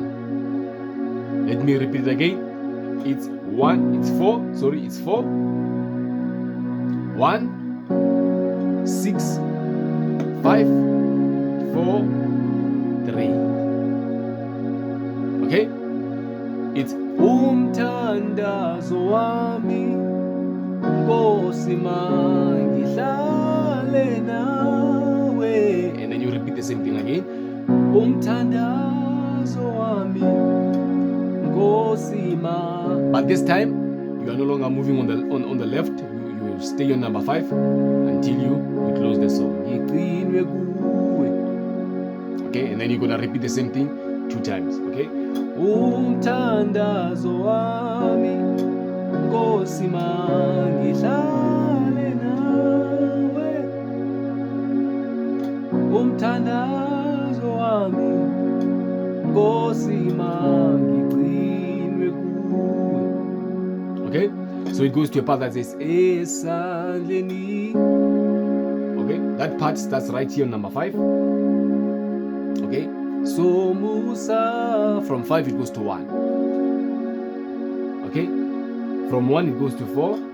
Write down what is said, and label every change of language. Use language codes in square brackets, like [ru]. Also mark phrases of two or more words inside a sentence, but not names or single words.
[en] Let me repeat it again. It's 4, 1, 6, 5, 4, 3. Okay, it's [zu] umthandazo wami Nkosi mangihlale nawe, [en] and then you repeat the same thing again. [zu] Umthandazo wami Nkosi [en] but this time you are no longer moving on the left. You stay on number 5 until you close the song. Okay, and then you're gonna repeat the same thing 2 times. [zu] Okay, umthandazo wami Nkosi mangihlale nawe, umthandazo wami Nkosi mangigcinwe kuwe. [en] Okay, so it goes to a part that says Esandleni. Okay, that part starts right here on number 5. Okay, so Musa, from 5 it goes to 1. Okay, from 1 it goes to 4.